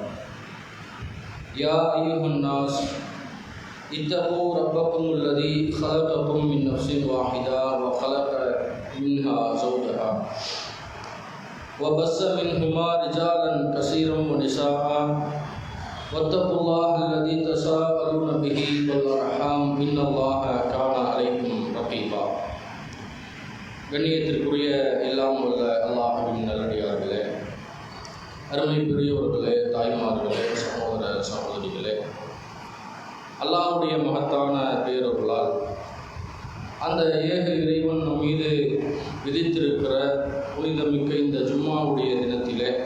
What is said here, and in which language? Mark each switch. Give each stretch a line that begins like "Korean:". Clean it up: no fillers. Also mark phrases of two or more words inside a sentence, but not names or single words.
Arabic: يا أيها الناس اتقوا ربكم الذي خلقكم من نفس واحدة وخلق منها زوجها وبث منهما رجالا كثيرا ونساء واتقوا الله الذي تساءلون به والأرحام إن الله كان عليكم رقيبا.
Tamil: கண்ணியத்திற்குரிய எல்லாம் உள்ள அல்லாஹ்வின் நல்லடியார்களே, அருமை பெரியவர்களே, தாய்மார்களே, சகோதர சகோதரிகளே, அல்லாஹ்வுடைய மகத்தான பேரருளால் அந்த ஏக இறைவன் நம் மீது விதித்திருக்கிற புனிதமிக்க இந்த ஜும்மாவுடைய தினத்திலே